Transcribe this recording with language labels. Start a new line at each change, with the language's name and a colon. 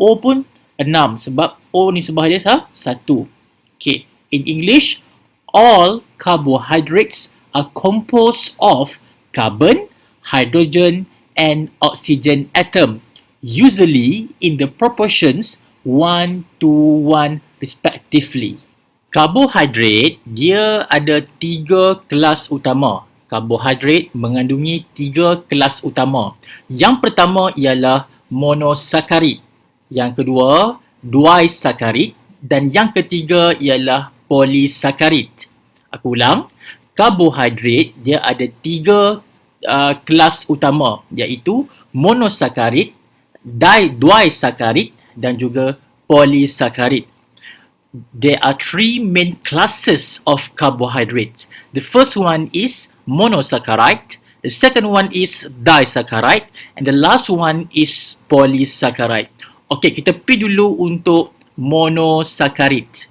Malay: O pun 6 sebab O nisbah dia 1. Okay.
English: In English, all carbohydrates are composed of carbon, hydrogen and oxygen atom, usually in the proportions 1 to 1 respectively.
Malay: Karbohidrat dia ada 3 kelas utama. Karbohidrat mengandungi 3 kelas utama. Yang pertama ialah monosakarid. Yang kedua, disakarid. Dan yang ketiga ialah polisakarid. Aku ulang, karbohidrat dia ada 3 kelas utama, iaitu monosakarid, disakarid dan juga polisakarid.
English: There are 3 main classes of carbohydrates. The first one is monosaccharide, the second one is disaccharide, and the last one is polysaccharide.
Malay: Okey, kita pergi dulu untuk monosaccharid.